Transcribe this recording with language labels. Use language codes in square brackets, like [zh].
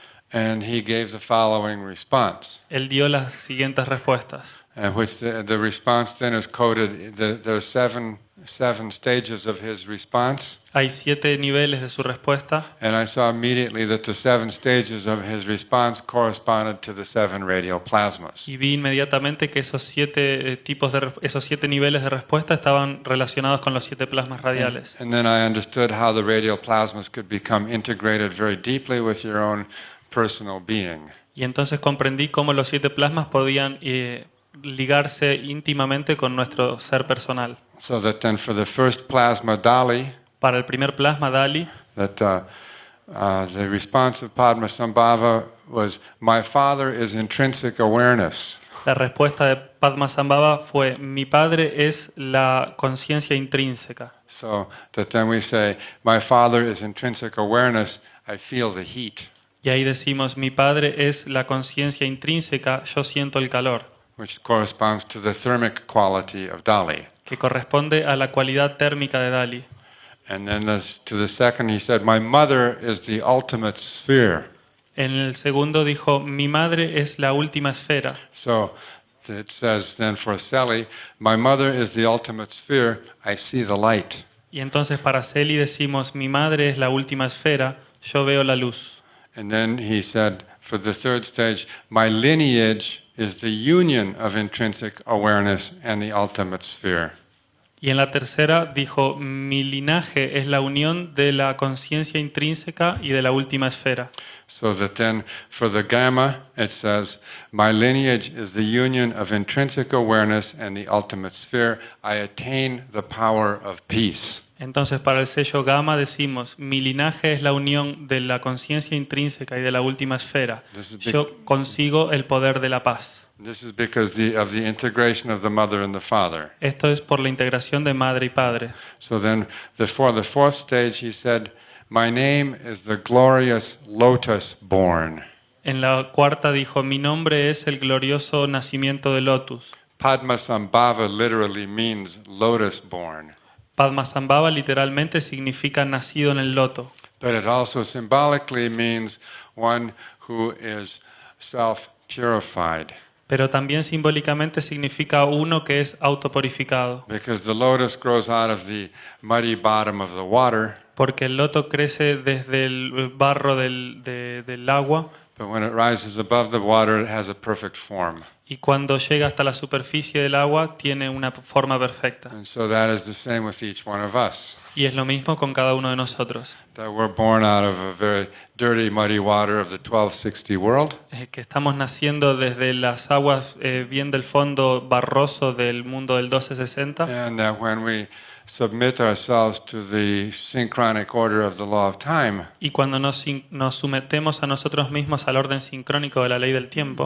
[en] and he gave the following response, [es] él dio las siguientes respuestas. [en] which the response then is coded. There are seven stages of his response, [es] Hay 7 niveles de su respuesta [en] and I saw immediately that the 7 stages of his response corresponded to the 7 radial plasmas. [es] y vi inmediatamente que esos 7 esos 7 niveles de respuesta estaban relacionados con los 7 plasmas radiales. [en] And then I understood how the radial plasmas could become integrated very deeply with your own personal being. [es] Y entonces comprendí cómo los 7 plasmas podían ligarse íntimamente con nuestro ser personal. [en] So that then for the first plasma Dali, [es] Para el primer plasma Dali, [en] that the response of Padmasambhava was, "My father is intrinsic awareness." [es] la respuesta de Padmasambhava fue: mi padre es la conciencia intrínseca. [en] So that then we say, "My father is intrinsic awareness, I feel the heat," [es] Y ahí decimos: mi padre es la conciencia intrínseca, yo siento el calor, [en] which corresponds to the thermic quality of Dali. [es] que corresponde a la cualidad térmica de Dali. [en] And then to the second, he said, "My mother is the ultimate sphere." [es] En el segundo dijo: mi madre es la última esfera. [en] So it says then for Sally, "My mother is the ultimate sphere, I see the light." [es] Y entonces para Celi decimos: mi madre es la última esfera, yo veo la luz. [en] And then he said for the third stage, "My lineage is the union of intrinsic awareness and the ultimate sphere." [es] Y en la tercera dijo: mi linaje es la unión de la conciencia intrínseca y de la última esfera. [en] So that then for the gamma, it says, "My lineage is the union of intrinsic awareness and the ultimate sphere. I attain the power of peace." [es] Entonces para el sello gamma decimos: mi linaje es la unión de la conciencia intrínseca y de la última esfera. Yo consigo el poder de la paz. [en] This is because of the integration of the mother and the father. [es] Esto es por la integración de madre y padre. [en] So then for the fourth stage, he said, "My name is the glorious lotus born." [es] En la cuarta dijo: mi nombre es el glorioso nacimiento de Lotus. [en] Padmasambhava literally means lotus born. [es] Padmasambhava literalmente significa nacido en el loto, [en] But it also symbolically means one who is self-purified. [es] pero también simbólicamente significa uno que es autopurificado, [en] Because the lotus grows out of the muddy bottom of the water, [es] porque el loto crece desde el barro del agua [en] but when it rises above the water, it has a perfect form. [es] y cuando llega hasta la superficie del agua tiene una forma perfecta. [en] And so that is the same with each one of us. [es] Y es lo mismo con cada uno de nosotros, [en] That we're born out of a very dirty, muddy water of the 1260 world. [es] que estamos naciendo desde las aguas bien del fondo barroso del mundo del 1260, [en] And that when we submit ourselves to the synchronic order of the law of time, [es] y cuando nos sometemos a nosotros mismos al orden sincrónico de la ley del tiempo,